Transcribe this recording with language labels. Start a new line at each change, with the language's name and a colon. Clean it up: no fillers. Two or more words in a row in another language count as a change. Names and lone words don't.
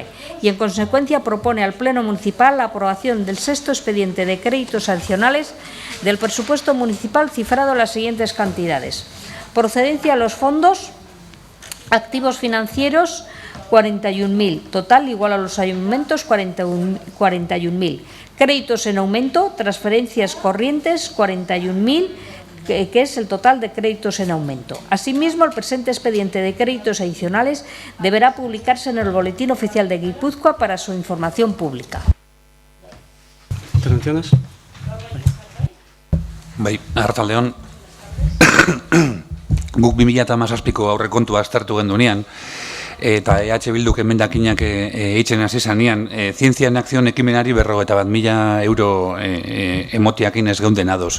Spanish: Y en consecuencia propone al Pleno Municipal la aprobación del sexto expediente de créditos adicionales del presupuesto municipal cifrado en las siguientes cantidades: procedencia a los fondos, activos financieros 41.000, total igual a los aumentos 41.000, créditos en aumento, transferencias corrientes 41.000, que es el total de créditos en aumento. Asimismo, el presente expediente de créditos adicionales deberá publicarse en el Boletín Oficial de Guipúzcoa para su información pública. ¿Intervenciones?
Basque: Bai, Arratsaldeon. Guk 2017ko aurrekontua aztertu gendunean, eta EH Bilduk emendakinak eitzen hasi zanean, Zientzia en Acción ekimenari 51.000 euro emotiakin ez geunden ados.